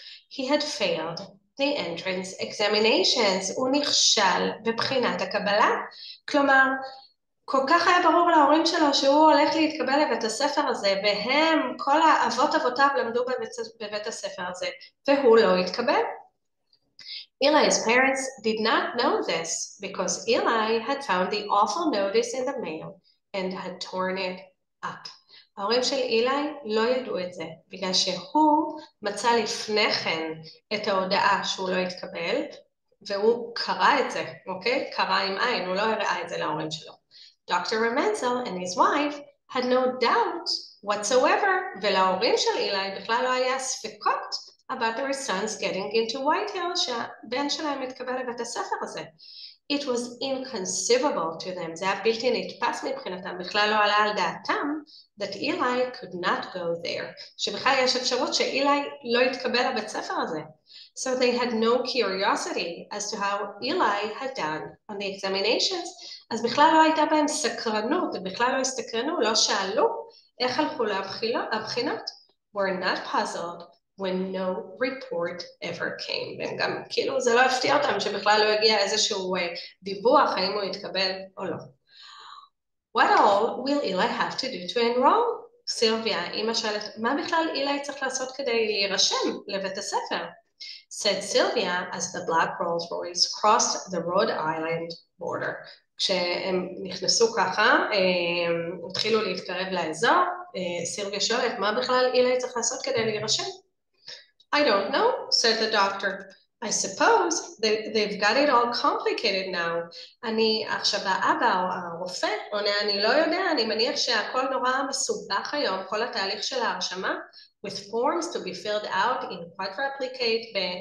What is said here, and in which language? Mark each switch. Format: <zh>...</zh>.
<en>He had failed the entrance examinations,</en> <he>הוא נכשל בבחינת הקבלה, כלומר, כל כך היה ברור להורים שלו שהוא הולך להתקבל לבית הספר הזה, והם, כל האבות אבותיו למדו בבית הספר הזה, והוא לא התקבל.</he> <en>Eli's parents did not know this because Eli had found the awful notice in the mail and had torn it up.</en> <he>ההורים של אילי לא ידעו את זה, בגלל שהוא מצא לפני כן את ההודעה שהוא לא התקבל, והוא קרא את זה, אוקיי? קרא עם עין, הוא לא הראה את זה להורים שלו.</he> <en>Dr. Remenzel and his wife had no doubt whatsoever,</en> <he>ולהורים של אילי בכלל לא היה ספקות</he> <en>about their sons getting into White Hill,</en> <he>שהבן שלהם התקבל לבית הספר הזה.</he> <en>It was inconceivable to them,</en> <he>זה היה בלתי נתפס מבחינתם, בכלל לא עלה על דעתם,</he> <en>that Eli could not go there,</en> <he>שבכלל יש אפשרות שאילי לא יתקבל לבית ספר הזה.</he> <en>So they had no curiosity as to how Eli had done on the examinations,</en> <he>אז בכלל לא הייתה בהם סקרנות, בכלל לא הסתקרנו, לא שאלו איך הלכו לבחינות,</he> <en>were not puzzled when no report ever came.</en> <he>והם גם כאילו זה לא הפתיע אותם שבכלל לא הגיע איזשהו דיווח האם הוא יתקבל או לא.</he> <en>What all will Eli have to do to enroll?</en> <he>סילביה, אמא שואלת, מה בכלל אילי צריך לעשות כדי להירשם לבית הספר?</he> <en>Said Sylvia as the Black Rolls Royce crossed the Rhode Island border.</en> <he>כשהם נכנסו ככה, התחילו להתקרב לאזור, סילביה שואלת, מה בכלל אילי צריך לעשות כדי להירשם?</he> <en>I don't know, said the doctor. I suppose they've got it all complicated now.</en> <he>אני עכשיו האבא או הרופא, עונה, אני לא יודע, אני מניח שהכל נורא מסובך היום, כל התהליך של ההרשמה,</he> <en>with forms to be filled out in quadruplicate,</en>